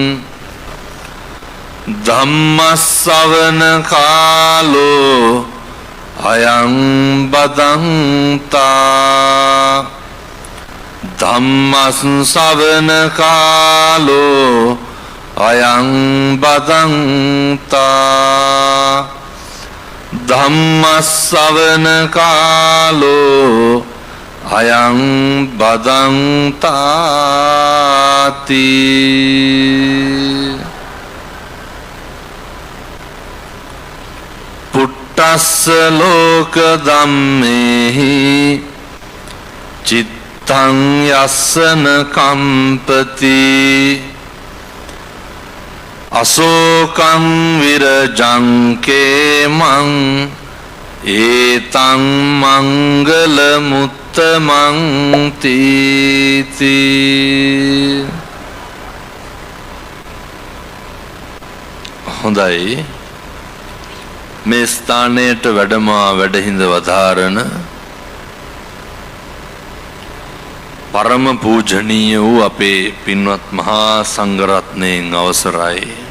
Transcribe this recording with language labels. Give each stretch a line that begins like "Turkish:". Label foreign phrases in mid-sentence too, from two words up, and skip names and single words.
Pali: ධම්මස්සවන කාලෝ අයං බදන්තා ධම්මස්සවන කාලෝ අයං බදන්තා ධම්මස්සවන කාලෝ අයං බදන්තාති පුට්ටස්ස ලෝක ධම්මේහි චිත්තං යස්සන කම්පති අසෝකං විරජං කේමං ඒතං මංගල මුත්තමං තීති.
Sinhala: හොඳයි, මේ ස්ථානයට වැඩමා වැඩහිඳ වදාරන පරම පූජනීය වූ අපේ පින්වත් මහා සංඝරත්නයන් අවසරයි.